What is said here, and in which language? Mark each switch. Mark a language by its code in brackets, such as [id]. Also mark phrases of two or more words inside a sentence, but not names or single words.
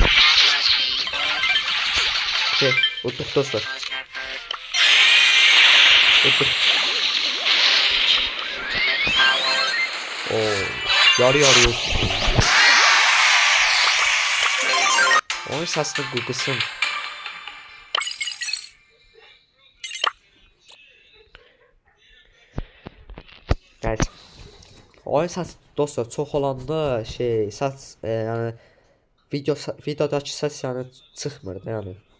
[tr] Şey, uyduk dostlar. Uyduk. Ooo, yarı yok. [az] Oyun səsini qıqısın. Nəysə. Oyun səsi dostlar çox olanda şey, səs yəni videodakı səs yəni çıxmır da yəni.